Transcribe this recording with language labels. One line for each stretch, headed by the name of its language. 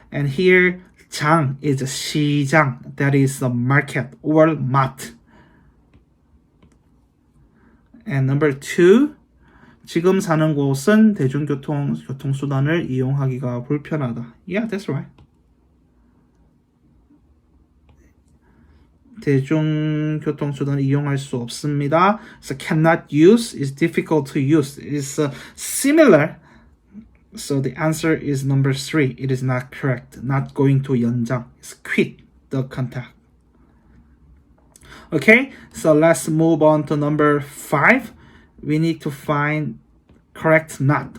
English: And here 장 is 시장. That is the market or mart. And number 2.
Korean: 지금 사는 곳은 교통수단을 이용하기가 불편하다.
English: Yeah, that's right.
Korean: 대중교통수단을 이용할 수 없습니다.
English: So cannot use is difficult to use. It's similar. So the answer is number 3. It is not correct. Not going to 연장. It's quit the contract. Okay, so let's move on to number 5. We need to find correct not.